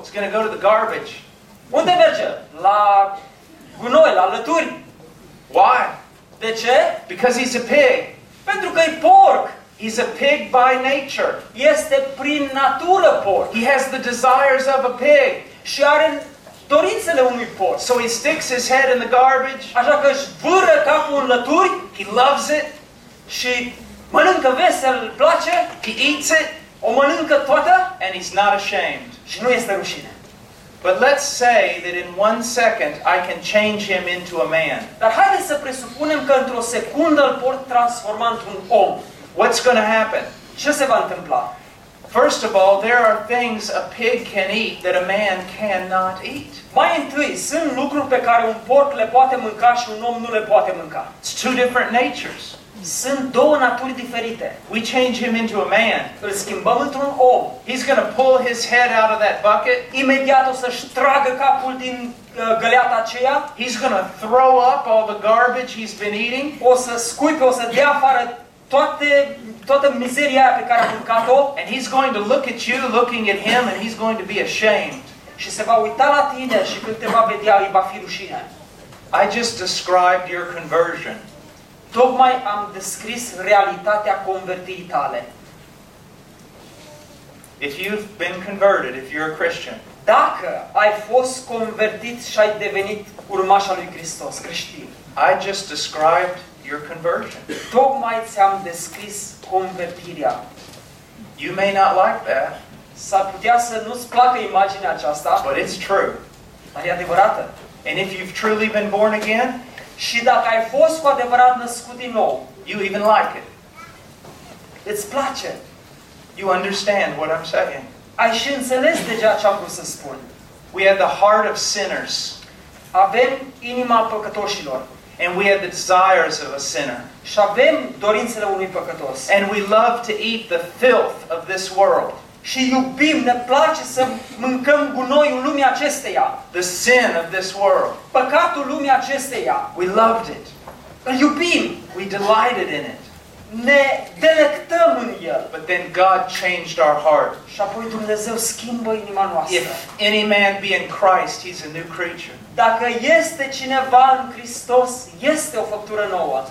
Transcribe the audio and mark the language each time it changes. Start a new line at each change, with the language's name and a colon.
English: He's gonna go to the garbage.
Romanian: Unde merge? La gunoi, la lături.
English: Why?
Romanian: De ce?
English: Because he's a pig.
Romanian: Pentru că e porc.
English: He's a pig by nature.
Romanian: Este prin natură porc.
English: He has the desires of a pig.
Romanian: Și are dorințele unui porc.
English: So he sticks his head in the garbage.
Romanian: Așa că își vâră capul în lături.
English: He loves it.
Romanian: Și mănâncă vesel, îl place.
English: He eats it.
Romanian: O mănâncă toată.
English: And he's not ashamed.
Romanian: Și nu este rușine.
English: But let's say that in one second I can change him into a man.
Romanian: Dar haideți să presupunem că într-o secundă îl pot transforma într-un om.
English: What's going to happen?
Romanian: Ce se va întâmpla?
English: First of all, there are things a pig can eat that a man cannot eat.
Romanian: Mai întâi, sunt lucruri pe care un porc le poate mânca și un om nu le poate mânca.
English: It's two different natures.
Romanian: Sunt două naturi diferite.
English: We change him into a man.
Romanian: Îl schimbăm într-un om.
English: He's going to pull his head out of that bucket.
Romanian: Imediat o să-și tragă capul din găleata aceea.
English: He's going to throw up all the garbage he's been eating.
Romanian: O să scuipe, o să dea afară toată mizeria aia pe care a mâncat-o.
English: And he's going to look at you looking at him and he's going to be ashamed.
Romanian: Și se va uita la tine și când te va vedea îi va fi rușine.
English: I just described your conversion.
Romanian: Tocmai am descris realitatea convertirii tale.
English: If you've been converted, if you're a Christian,
Romanian: dacă ai fost convertit și ai devenit urmaș al lui Hristos, creștin,
English: I just described your conversion.
Romanian: Tocmai ți-am descris convertirea.
English: You may not like that.
Romanian: S-ar putea să nu-ți placă imaginea aceasta.
English: But it's true.
Romanian: Dar e adevărată.
English: And if you've truly been born again,
Romanian: și dacă ai fost cu adevărat născut din nou,
English: you even like it.
Romanian: Îți place.
English: You understand what I'm saying.
Romanian: Ai și înțeles deja ce am vrut să spun.
English: We have the heart of sinners.
Romanian: Avem inima păcătoșilor.
English: And we have the desires of a sinner.
Romanian: Și avem dorințele unui păcătos.
English: And we love to eat the filth of this world.
Romanian: Și iubim, ne place să mâncăm gunoiul lumii acesteia.
English: The sin of this world.
Romanian: Păcatul lumii acesteia.
English: We loved it.
Romanian: Îl iubim.
English: We delighted in it.
Romanian: Ne delectăm în el.
English: But then God changed our heart.
Romanian: Și apoi Dumnezeu schimbă inima noastră.
English: If any man be in Christ, he's a new creature.
Romanian: Dacă este cineva în Hristos, este o făptură nouă.